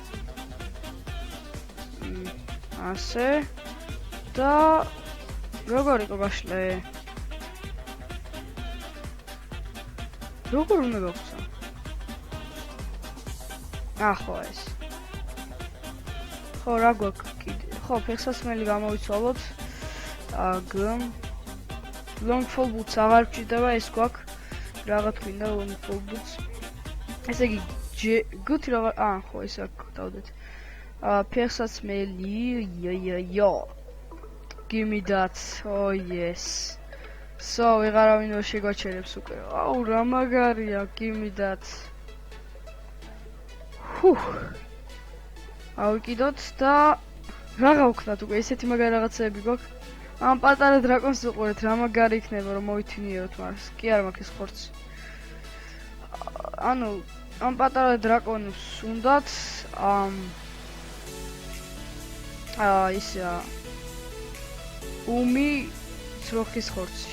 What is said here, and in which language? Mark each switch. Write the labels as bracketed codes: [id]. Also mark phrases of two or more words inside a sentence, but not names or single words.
[ka] ასე და როგორ იყო გაშლე? როგორ უნდა გავხსნა? ხო ეს. ხო რა გვაქვს კიდე? ხო ფეხსაცმელი გამოვიცვალოთ. [en] long fall boots [ka] აღარ გჭირდება, ეს გვაქვს. რაღა თქვინდა [en] long fall boots. [ka] ესე იგი გუთი რა ხო ეს აქ დავდეთ. [en] ფეხსაცმელი give me that. Yes. [ka] So ვეღარავინ ვერ შეგვაჩერებს უკვე. რა მაგარია, [en] give me that. [ka] ავიკიდოთ და რაღა ვქნათ უკვე, ესეთი მაგარი რაღაცები გვაქვს. ამ პატარა დრაკონს უყურეთ, რა მაგარი იქნება რომ მოვითინიეროთ მას. კი არ მაქვს ეს ხორცი. ანუ ამ პატარა დრაკონს უნდათ ისა უმი ძროხის ხორცი.